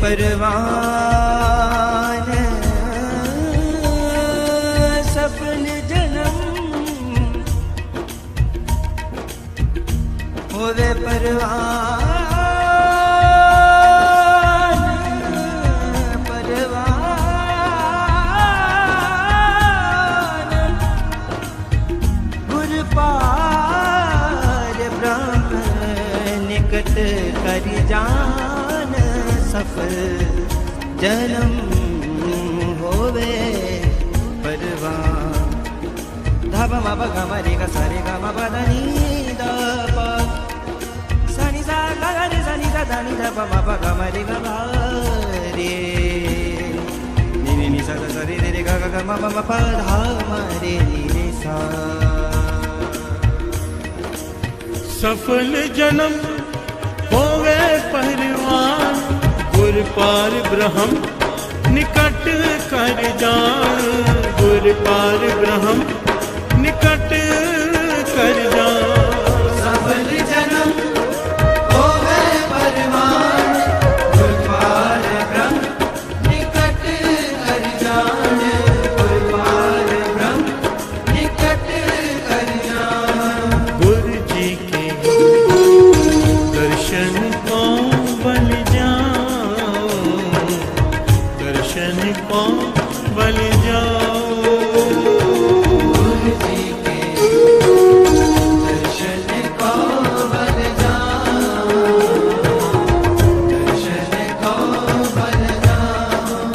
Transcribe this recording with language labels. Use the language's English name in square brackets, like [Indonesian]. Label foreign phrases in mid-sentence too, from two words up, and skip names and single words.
[Punjabi] ਪਰਵਾਨ, ਸਫਲ ਜਨਮ ਹੋਵੇ ਪਰਵਾਨ, ਪਰਵਾਨ ਗੁਰ ਪਾਰ ਬ੍ਰਹਮ ਨਿਕਟ ਕਰ ਜਾਨ। ਸਫਲ ਜਨਮ ਹੋਵੇ ਪਰਵਾਨ। धब म ग म रे ग सा रे ग म प द नि द प सा नि सा ग ग रे सा नि सा ध नि ध प म प ग म रे ग ग रे नि नि नि सा सा रे रे रे ग ग ग म म प ध म रे नि रे सा। ਸਫਲ ਜਨਮ ਹੋਵੇ ਪਰਵਾਨ, ਗੁਰ ਪਾਰ ਬ੍ਰਹਮ ਨਿਕਟ ਕਰ ਜਾਨ, ਗੁਰ ਪਾਰ ਬ੍ਰਹਮ ਨਿਕਟ ਕਰ ਜਾਨ। ਸਫਲ ਜਨਮ ਹੋਵੇ ਪਰਵਾਨ, ਗੁਰ ਪਾਰ ਬ੍ਰਹਮ ਨਿਕਟ ਕਰ ਜਾਨ, ਗੁਰ ਪਾਰ ਬ੍ਰਹਮ ਨਿਕਟ ਕਰ ਜਾਨ। [Hindi] गुरु जी के दर्शन को बल जाओ, दर्शन को बल जाओ। गुरु जी के दर्शन को बल जाओ, दर्शन को बल जाओ।